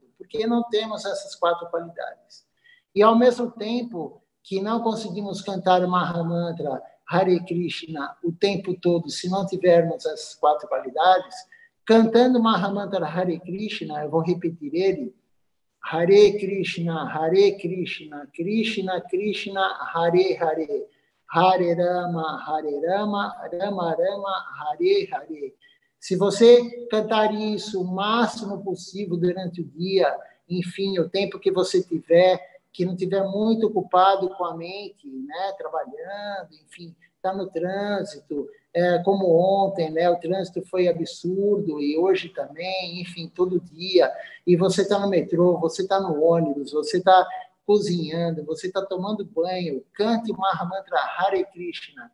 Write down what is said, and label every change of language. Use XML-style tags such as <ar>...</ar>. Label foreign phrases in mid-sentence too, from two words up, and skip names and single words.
<pt>Porque não temos essas 4 qualidades. E, ao mesmo tempo que não conseguimos cantar o Mahamantra Hare Krishna o tempo todo, se não tivermos essas 4 qualidades, cantando o Mahamantra Hare Krishna, eu vou repetir ele,</pt> <sa>Hare Krishna, Krishna Krishna, Hare Hare, Hare Rama, Rama Rama, Hare Hare.</sa> <pt>Se você cantar isso o máximo possível durante o dia, enfim, o tempo que você tiver, que não tiver muito ocupado com a mente, né, trabalhando, enfim, está no trânsito, como ontem, né, o trânsito foi absurdo, e hoje também, enfim, todo dia, e você está no metrô, você está no ônibus, você está cozinhando, você está tomando banho, cante o Mahamantra Hare Krishna.</pt>